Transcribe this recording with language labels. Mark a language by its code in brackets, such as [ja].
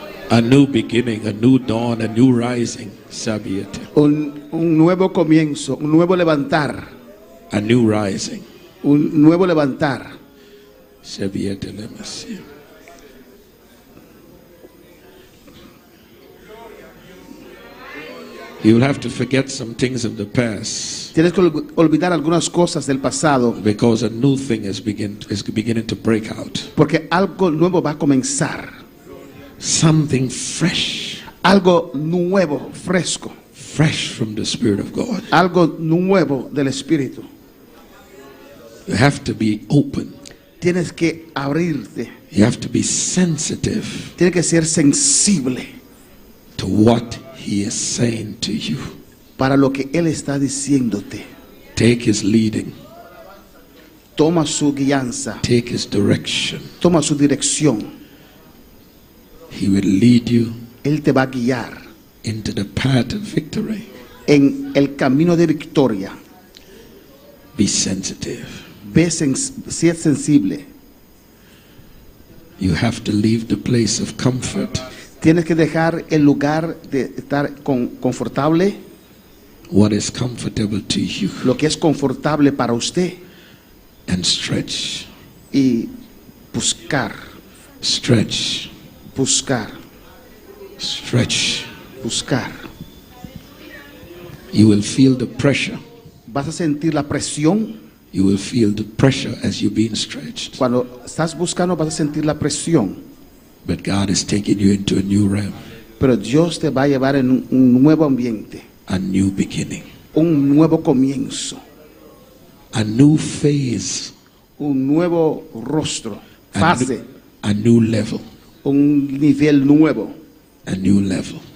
[en] A new beginning, a new dawn, a new rising. Sabiete. [es] Un nuevo comienzo, un nuevo levantar, [en] A new rising. [es] un nuevo levantar. Sabiete le Messia. [en] You will have to forget some things of the past [es] Tienes que olvidar algunas cosas del pasado, [en] because a new thing is beginning to break out. [es] porque algo nuevo va a comenzar. [en] Something fresh, [es] Algo nuevo, fresco. [en] fresh from the Spirit of God. [es] Algo nuevo del Espíritu. [en] You have to be open. [es] Tienes que abrirte. [en] You have to be sensitive [es] Tienes que ser sensible [en] to what He is saying to you. [es] para lo que Él está diciéndote. [en] Take His leading. [es] Toma su guianza. [en] Take His direction. [es] Toma su dirección. [en] He will lead you [es] Él te va a guiar [en] into the path of victory. [es] en el camino de victoria. [en] Be sensitive. [es] Sé sensible. [en] You have to leave the place of comfort. [es] Tienes que dejar el lugar de estar confortable, [en] What is comfortable to you, [es] lo que es confortable para usted, [en] and stretch. [es] y buscar, [en] Stretch. [es] buscar, [en] Stretch. [es] buscar. [en] You will feel the pressure. [es] Vas a sentir la presión. [en] You will feel the pressure as you're being stretched. [es] Cuando estás buscando vas a sentir la presión, [en] But God is taking you into a new realm, [es] pero Dios te va a llevar en un nuevo ambiente, [en] a new beginning, [es] un nuevo comienzo, [en] a new phase, [es] un nuevo rostro, fase, [en] a new level, [es] un nivel nuevo, [en] a new level.